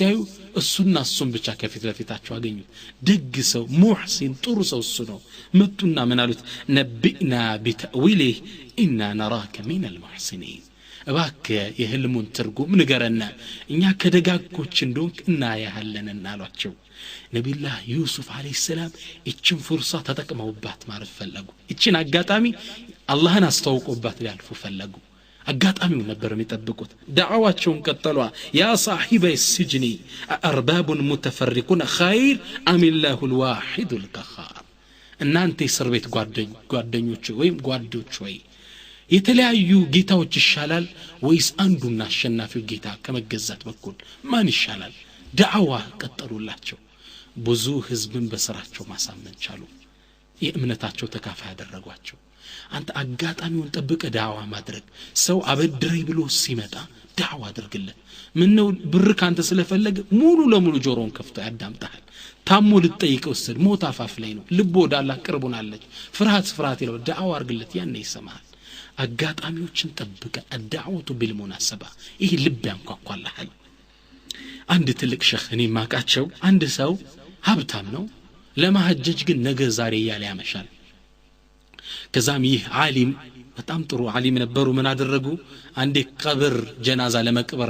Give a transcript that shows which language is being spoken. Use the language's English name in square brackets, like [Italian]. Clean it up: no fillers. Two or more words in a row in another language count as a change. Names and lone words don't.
[Amharic] ሲያዩ እሱና እሱን ብቻ ከፊት ለፊታቸው አገኙ ደግ ሰው ሙህሲን ጥሩ ሰው እሱ ነው መጡና ምን አሉት [Arabic] نبئنا بتأويله إنا نراك من المحسنين [Amharic] እባክህ የህልሙን ትርጉም ንገረና እኛ ከደጋጎች እንደሆንክ እናያለን አሏቸው ነብዩላህ ዩሱፍ [Arabic] عليه السلام [Amharic] እቺን ፍርሳ ተጠቅመውባት ማለት ፈለጉ እቺን አጋጣሚ አላህን አስተዋውቆባት ሊያልፉ ፈለጉ አጋጣሚው ነበር የሚጠብቁት ዳዕዋቸውን ቀጠሉ ያ [Arabic] صاحبي السجن أأرباب متفرقون خير أم الله الواحد القهار [Amharic] እናንተ እስር ቤት ጓደኞች ወይም ጓዶች ወይ የተለያዩ ጌታዎች ይሻላል ወይስ አንዱና አሸናፊው ጌታ ከመገዛት በኩል ማን ይሻላል ዳዕዋ ቀጠሉላቸው ብዙ ህዝብን በስራቸው ማሳመን ቻሉ የእምነታቸው ተካፋይ ያደረጓቸው አንተ አጋጣሚውን ጠብቀ ዳዕዋ ማድረግ ሰው አበድረይ ብሎ ሲመጣ ዳዕዋ አድርግለት ምን ነው ብር ካንተ ስለፈለገ ሙሉ ለሙሉ ጆሮን ከፍቶ ያዳምጣል ታሞ ልጠይቀው ወሰድ ሞት አፋፍ ላይ ነው ልቦ ወደ አላህ ቅርቡናለች ፍርሃት ይለው ዳዕዋ አርግለት ያኔ ይሰማል አጋጣሚዎችን ጠብቀ [Arabic] الدعوة بالمناسبة [Amharic] ይሄ ልብ ያንኳኳልሃል አንድ ትልቅ ሸህ እኔ ማቃቸው አንድ ሰው ሀብታም ነው ለማህጀጅ ግን ነገ ዛሬ ያለ ያመሻል ከዛም ይህ ዓሊም በጣም ጥሩ ዓሊም ነበሩ ምን አደረጉ አንዴ ቀብር ጀናዛ ለመቅበር